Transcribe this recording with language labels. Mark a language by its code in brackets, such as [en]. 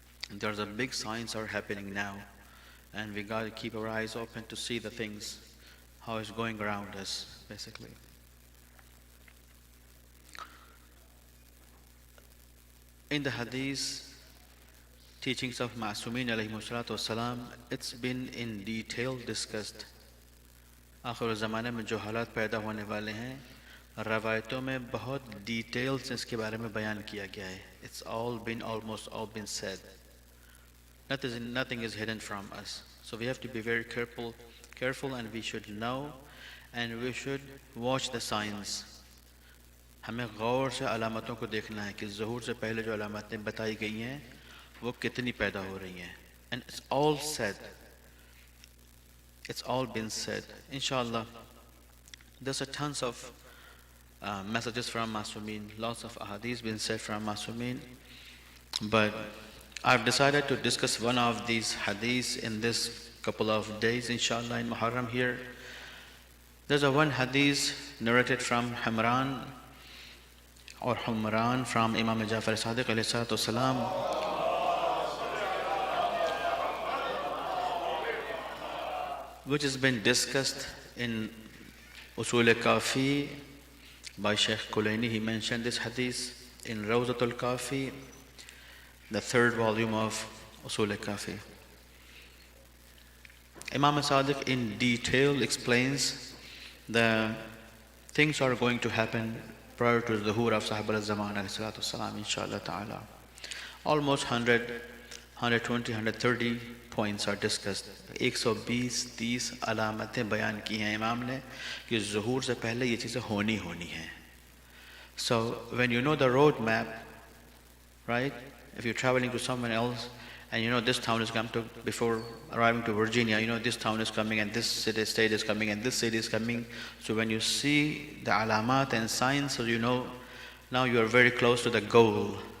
[en] There's a big signs are happening now, and we got to keep our eyes open to see the things, how it's going around us, basically. In the hadith, teachings of Ma'asumin alayhi salatu wasalam, it's been in detail discussed. [hi] आखिर ज़माने में जो हालात पैदा होने वाले हैं, रवायतों में बहुत डिटेल्स इसके बारे में बयान किया गया है. [en] It's all been, almost all been said. Nothing is hidden from us. So we have to be very careful, and we should know, and we should watch the signs. [hi] हमें गौर से अलामतों को देखना है कि ज़हूर से पहले जो अलामतें बताई गई हैं वो कितनी पैदा हो रही हैं. [en] And it's all said. It's all been said. Inshallah, there's a tons of messages from Masumin, lots of ahadith been said from Masumin, but I've decided to discuss one of these hadiths in this couple of days, inshallah, in Muharram here. There's a one hadith narrated from Humran from Imam Jafar Sadiq alayhi salatu wasalam, which has been discussed in Usul Kafi by Shaikh Kulaini. He mentioned this hadith in Rawzatul Kafi, the third volume of Usul Kafi. Imam Sadiq in detail explains the things are going to happen prior to the Zuhur of Sahib al-Zaman alayhi salatu wasalam, inshallah ta'ala. Almost 100, 120, 130 points are discussed. [hi] 120-30 अलामतें बयान की हैं इमाम ने कि ज़ुहूर से पहले ये चीज़ें होनी हैं. [en] So when you know the road map, right? If you're traveling to someone else and you know this town is coming to, before arriving to Virginia, you know this town is coming and this state is coming and this city is coming. So when you see the alamat and signs, so you know now you are very close to the goal.